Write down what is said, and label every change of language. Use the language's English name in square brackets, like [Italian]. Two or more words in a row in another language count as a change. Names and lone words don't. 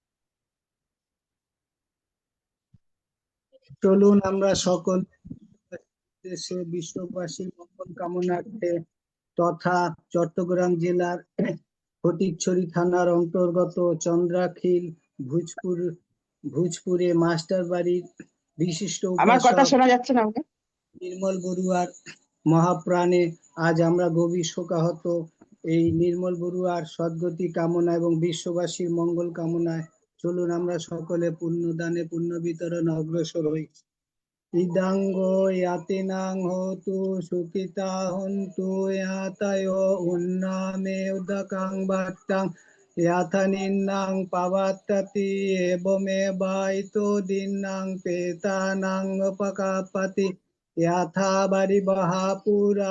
[Bangla] চলুন আমরা সকল দেশে বিশ্ববাসীর মঙ্গল কামনার্থে তথা চট্টগ্রাম জেলার ফটিকছড়ি থানার অন্তর্গত চন্দ্রাখিল ভুজপুরে মাস্টার বাড়ির বিশিষ্ট আমার কথা উপাসক শোনা যাচ্ছে না আমাকে? নির্মল বড়ুয়ার মহাপ্রাণে আজ আমরা গভীর শোকাহত। এই নির্মল বড়ুয়ার সদ্গতি কামনা এবং বিশ্ববাসীর মঙ্গল কামনায় চলুন আমরা সকলে পুণ্যদানে পুণ্য বিতরণ অগ্রসর হই। [Pali] ইদাঙ্গ ইয়াতিনাং হোতু সুখিতা হন্তু ইয়াতায় উন্নামে উদকাং বাট্টাং ইয়াথা নিন্নাং পাবাত্ততি এবমেবাইতো দিন্নাং পেতানাং উপকাপতি ইয়াথা বারিবাহা পুরা